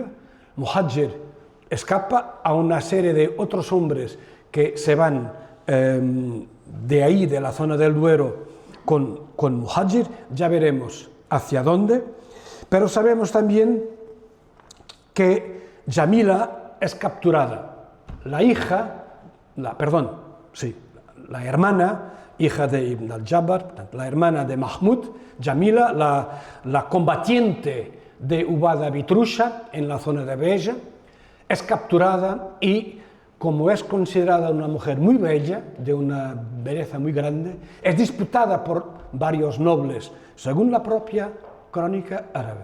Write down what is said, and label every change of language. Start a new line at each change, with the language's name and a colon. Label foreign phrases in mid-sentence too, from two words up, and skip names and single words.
Spanish: Muhajir escapa, a una serie de otros hombres que se van de ahí, de la zona del Duero, con Muhajir. Ya veremos hacia dónde, pero sabemos también que Jamila es capturada. La hermana, hija de Ibn al-Jabbar, la hermana de Mahmud, Jamila, la combatiente de Ubada Bitrusha en la zona de Beja, es capturada y, como es considerada una mujer muy bella, de una belleza muy grande, es disputada por varios nobles, según la propia crónica árabe.